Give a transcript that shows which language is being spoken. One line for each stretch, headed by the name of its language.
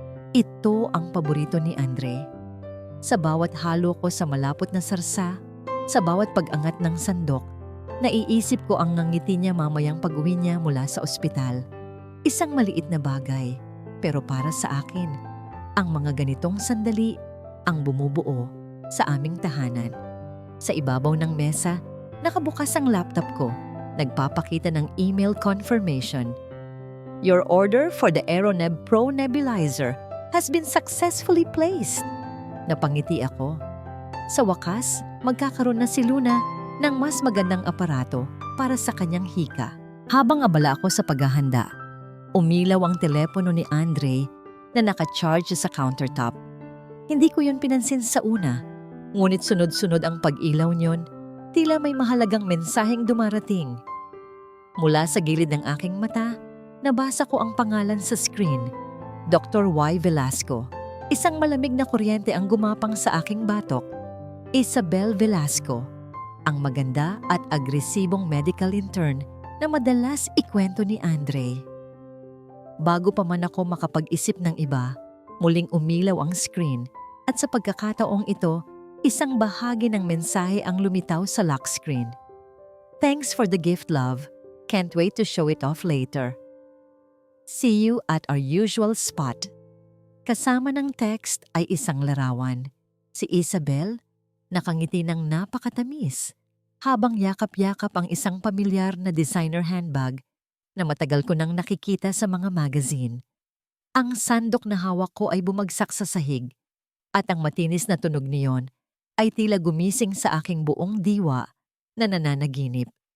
Filipino: Ito ang paborito ni Andre. Sa bawat halo ko sa malapot na sarsa, sa bawat pag-angat ng sandok, naiisip ko ang ngangiti niya mamayang pag-uwi niya mula sa ospital. Isang maliit na bagay, pero para sa akin, ang mga ganitong sandali ang bumubuo sa aming tahanan. Sa ibabaw ng mesa, nakabukas ang laptop ko. Nagpapakita ng email confirmation.
English: "Your order for the AeroNeb Pro Nebulizer has been successfully placed."
Filipino: Napangiti ako. Sa wakas, magkakaroon na si Luna ng mas magandang aparato para sa kanyang hika. Habang abala ako sa paghahanda, umilaw ang telepono ni Andre na naka-charge sa countertop. Hindi ko yun pinansin sa una, ngunit sunod-sunod ang pag-ilaw niyon. Tila may mahalagang mensaheng dumarating. Mula sa gilid ng aking mata, nabasa ko ang pangalan sa screen, Dr. Y. Velasco. Isang malamig na kuryente ang gumapang sa aking batok. Isabel Velasco, ang maganda at agresibong medical intern na madalas ikwento ni Andre. Bago pa man ako makapag-isip ng iba, muling umilaw ang screen at sa pagkakataong ito, isang bahagi ng mensahe ang lumitaw sa lock screen.
English: "Thanks for the gift, love. Can't wait to show it off later. See you at our usual spot."
Filipino: Kasama ng text ay isang larawan. Si Isabel, nakangiti ng napakatamis, habang yakap-yakap ang isang pamilyar na designer handbag na matagal ko nang nakikita sa mga magazine. Ang sandok na hawak ko ay bumagsak sa sahig, at ang matinis na tunog niyon ay tila gumising sa aking buong diwa na nananaginip.